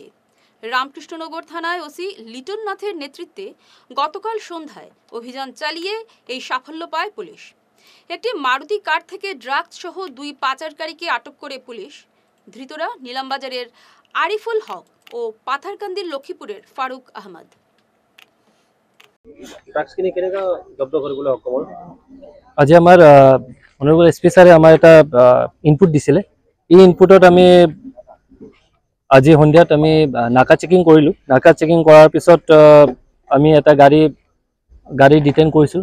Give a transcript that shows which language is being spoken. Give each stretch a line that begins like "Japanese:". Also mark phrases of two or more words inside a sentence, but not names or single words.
Bangla: রামকৃষ্ণনগর থানায় ওসি লিটন নাথের নেতৃত্বে গতকাল সন্ধ্যায় অভিযান চালিয়ে এই সাফল্য পায় পুলিশ। একটি মারুতি কার থেকে ড্রাগস সহ 2 পাচারকারীকে আটক করে পুলিশ। ধৃতরা নীলামবাজারের আরিফুল হক ও পাথারকান্দির লক্ষ্মীপুরের ফারুক আহমদ।
Assamese: আজি আমাৰ
English: honorable SP
Assamese: ছাৰে আমাৰ এটা ইনপুট দিছিলে। এই ইনপুটত আমি আজি সন্ধিয়াত আমি নাকা চেকিং কৰিলোঁ। নাকা চেকিং কৰাৰ পিছত আমি এটা গাড়ী ডিটেইন কৰিছোঁ।